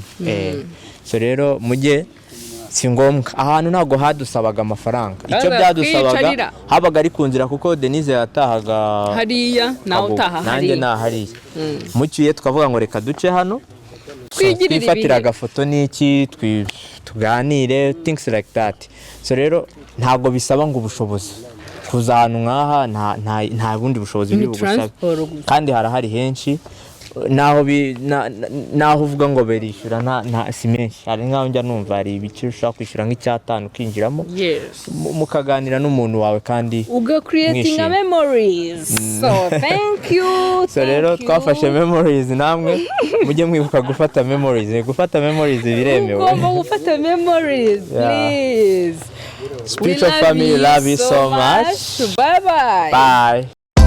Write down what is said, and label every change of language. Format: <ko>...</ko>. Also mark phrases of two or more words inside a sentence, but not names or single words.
<rw>So rero mujye, si ngombwa ahantu ntago hadusabaga amafaranga, icyo byadusabaga habaga ari kunzira, kuko Denise yatahaga hariya nawe utaha hariya, nanjye nahariya. Mucyuye tukavuga ngo reka duce hano twifatira agafoto n'iki tuganire,</rw> <en>things like that.</en> <rw>So rero ntago bisaba ngo ubushobozi kuza ahantu nk'aha, nta bundi bushobozi buri bugusabe, kandi harahari henshi. Naho uvuga ngo berishyura nta si menshi, hari nk'aho njya numva hari ibiciro ushobora kwishyura nk'icyatanu ukinjiramo, mukaganira n'umuntu wawe kandi</rw> <en>creating a memories. So thank you.</en> <rw>So rero twafashe memories, namwe mujye mwibuka gufata memories biremewe. Ugomba gufata memories, please.</rw> <en>Spiritual family, love you so much. Bye bye. Bye.</en>